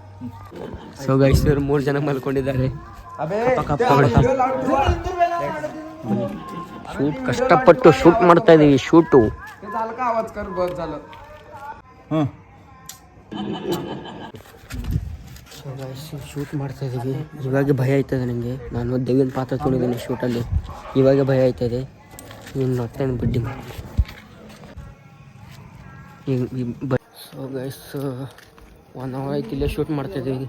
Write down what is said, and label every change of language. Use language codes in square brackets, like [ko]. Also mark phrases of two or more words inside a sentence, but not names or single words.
[en] so guys [kn] ಇವರು 3 ಜನ ಮಲ್ಕೊಂಡಿದ್ದಾರೆ. ಶೂಟ್ ಕಷ್ಟಪಟ್ಟು ಶೂಟ್ ಮಾಡ್ತಾ ಇದೀವಿ ಶೂಟು. [mr] झालं का आवाज कर बस झालं. [kn] ಶೂಟ್ ಮಾಡ್ತಾ ಇದೀವಿ. ಇವಾಗ ಭಯ ಆಯ್ತದೆ ನನಗೆ. ನಾನು ದೇವಿನ ಪಾತ್ರ ತೊಗೊಂಡಿದ್ದೀನಿ ಶೂಟಲ್ಲಿ. ಇವಾಗ ಭಯ ಆಯ್ತದೆ. ಇನ್ನು ಹೊಟ್ಟೆನ ಬಿಡ್ಡಿ. [en] so guys [kn] 1 hour ಆಯ್ತು ಇಲ್ಲೇ ಶೂಟ್ ಮಾಡ್ತಾ ಇದೀವಿ.